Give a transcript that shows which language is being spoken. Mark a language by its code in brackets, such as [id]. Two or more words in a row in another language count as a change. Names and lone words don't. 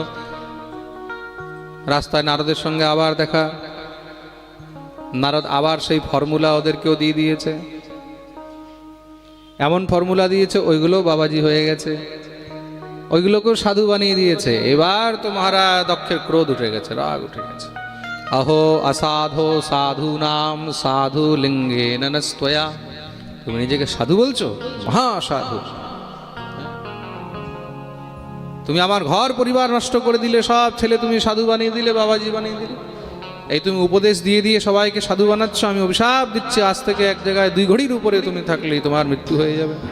[bn] রাস্তায় নারদের সঙ্গে আবার দেখা, নারদ আবার সেই ফর্মুলা ওদেরকেও দিয়ে দিয়েছে। এমন ফর্মুলা দিয়েছে ওইগুলো বাবাজি হয়ে গেছে, ওইগুলোকেও সাধু বানিয়ে দিয়েছে। এবার তো মহারাজ দক্ষের ক্রোধ উঠে গেছে, রাগ উঠে গেছে। [sa] अहो असाधो साधूनाम साधु लिंगे ननस्त्वया, [bn] তুমি নিজেকে সাধু বলছো? মহাসাধু। তুমি আমার ঘর পরিবার নষ্ট করে দিলে, সব ছেলে তুমি সাধু বানিয়ে দিলে, বাবাজি বানিয়ে দিলে। এই তুমি উপদেশ দিয়ে দিয়ে সবাইকে সাধু বানাচ্ছ। আমি অভিশাপ দিচ্ছি, আজ থেকে এক জায়গায় 2 ঘড়ির উপরে তুমি থাকলেই তোমার মৃত্যু হয়ে যাবে।